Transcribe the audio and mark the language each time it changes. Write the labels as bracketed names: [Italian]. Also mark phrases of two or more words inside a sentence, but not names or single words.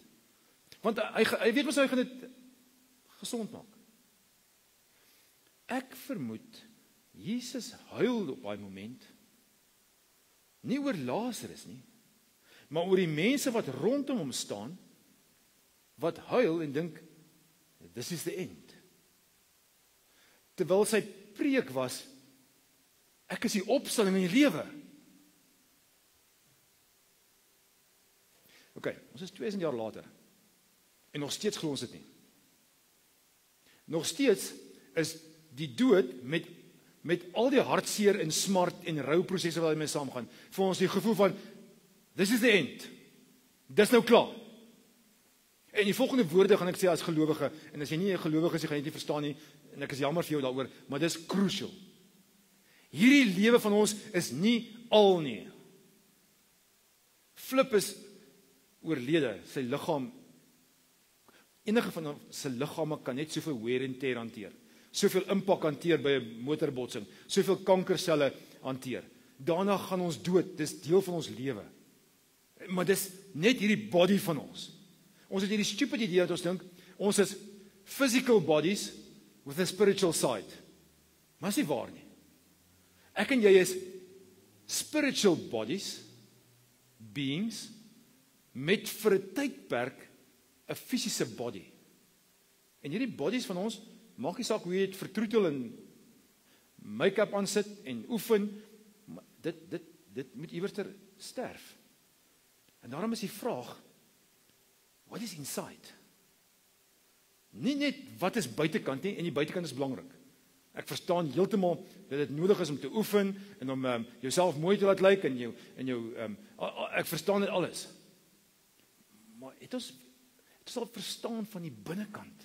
[Afrikaans] Want hy weet mos hy gaan dit gesond maak. Ek vermoed, Jesus huil op daai moment, nie oor Lazarus nie, maar oor die mense wat rondom hom staan, wat huil en dink, [English] this is the end. [Afrikaans] Terwyl sy preek was, ek is die opstanding in die lewe. Ok, ons is 2000 jaar later, en nog steeds glo ons dit nie. Nog steeds is die dood met al die hartseer en smart en rouprosesse wat daarmee saamgaan, vir ons die gevoel van, [English] this is the end. [Afrikaans] Dis nou klaar. En die volgende woorde gaan ek sê as gelowige, en as jy nie 'n gelowige is, jy gaan dit nie verstaan nie, en ek is jammer vir jou daaroor, maar dis crucial. Hierdie lewe van ons is nie al nie. Flip is oorlede, sy liggaam, enige van sy liggame kan net soveel [English] wear and tear [Afrikaans] hanteer. Soveel impak hanteer by 'n motorbotsing, soveel kankerselle hanteer. Daarna gaan ons dood, dis deel van ons lewe. Maar dis net hierdie body van ons. Ons het hierdie stupid idee dat ons dink, ons is [English] physical bodies with a spiritual side. [Afrikaans] Maar dis nie waar nie. Ek en jy is [English] spiritual bodies, [Afrikaans] beings, met vir 'n tydperk 'n fisiese body. En hierdie bodies van ons, maak nie saak hoe jy dit vertroetel en make-up aansit en oefen, dit moet iewers sterf. En daarom is die vraag, [English] what is inside? [Afrikaans] Nie net wat is buitekant nie, en die buitekant is belangrik. Ek verstaan heeltemal dat dit nodig is om te oefen en om jouself mooi te laat lyk ek verstaan dit alles. Maar het ons al verstaan van die binnekant?